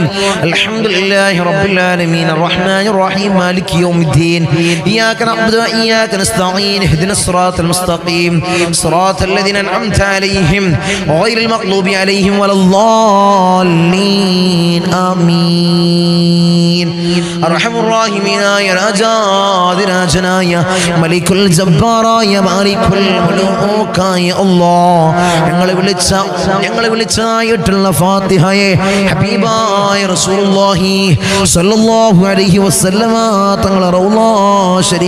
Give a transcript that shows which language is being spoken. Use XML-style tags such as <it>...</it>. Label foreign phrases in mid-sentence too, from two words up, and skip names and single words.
<ar>الحمد لله رب العالمين الرحمن الرحيم مالك يوم الدين. إياك نعبد وإياك نستعين اهدنا الصراط المستقيم صراط الذين أنعمت عليهم غير المغضوب عليهم ولا الضالين آمين. أرحم الراحمين يا</ar> <ml>രാജാതിരാജനായ മലിക്കുൽ ജബ്ബാറായ മാലിക്കുൽ മുലൂക്കായ അല്ലാഹ് ഞങ്ങളെ വിളിച്ചായിട്ടുള്ള ഫാത്തിഹയെ ഹബീബായ</ml> <ar>رسول الله صلى الله عليه وسلم</ar> <ml>തങ്ങളുടെ റൗള</ml>